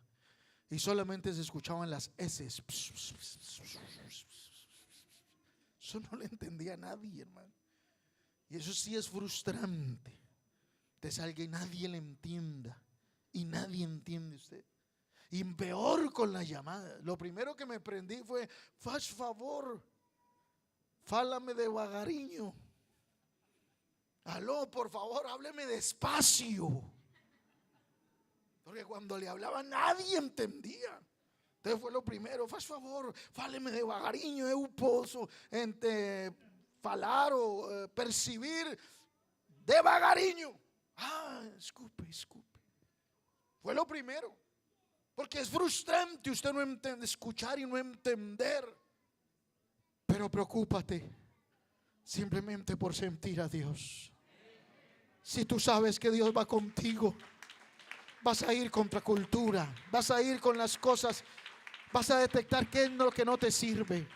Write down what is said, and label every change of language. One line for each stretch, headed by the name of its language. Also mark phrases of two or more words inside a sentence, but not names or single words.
Spanish: Y solamente se escuchaban las S. Eso no le entendía a nadie, hermano. Y eso sí es frustrante. Te salga y nadie le entienda. Y nadie entiende usted. Y peor con la llamada. Lo primero que me prendí fue,
Portuguese: faz favor, fálame devagarinho.
Spanish: Aló, por favor, hábleme despacio. Porque cuando le hablaba nadie entendía. Entonces fue lo primero,
Portuguese: faz favor, fáleme devagarinho, eu posso falar o percibir devagarinho.
Spanish: Escupe. Fue lo primero. Porque es frustrante usted no entender, escuchar y no entender. Pero preocúpate simplemente por sentir a Dios. Si tú sabes que Dios va contigo, vas a ir contra cultura, vas a ir con las cosas, vas a detectar qué es lo que no te sirve.